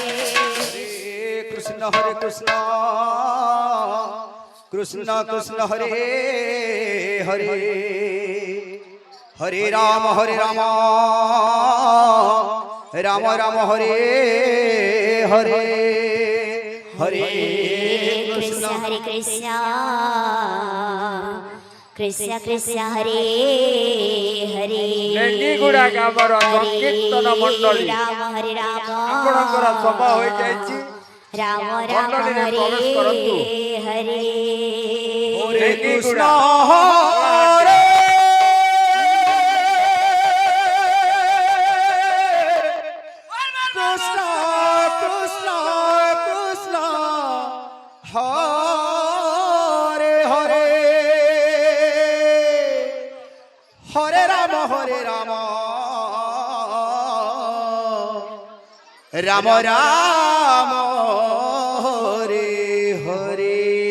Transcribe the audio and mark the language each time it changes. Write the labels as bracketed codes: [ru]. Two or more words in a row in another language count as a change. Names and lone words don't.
[sa] কৃষ্ণ কৃষ্ণ কৃষ্ণ হরে হরে হরে রাম রাম রাম হরে হরে হরে কৃষ্ণ হরে কৃষ্ণ কৃষ্ণ কৃষ্ণ হরে হরে [or] ନେଣ୍ଡିଗୁଡ଼ା ଗ୍ରାମର ସଂକୀର୍ତ୍ତନ ମଣ୍ଡଳୀ [sa] ରାମ ହରେ ରାମ [or] ଆପଣଙ୍କର ସମୟ ହୋଇଯାଇଛି [sa] ରାମ ରାମ [or] ମଣ୍ଡଳୀରେ [sa] ହରେ [or] ପ୍ରବେଶ କରନ୍ତୁ। [sa] ହରେ ହରେ କୃଷ୍ଣ ନେଣ୍ଡିଗୁଡ଼ା ହରେ কৃষ্ণ কৃষ্ণ কৃষ্ণ হরে হরে হরে রাম রাম রাম হরে হরে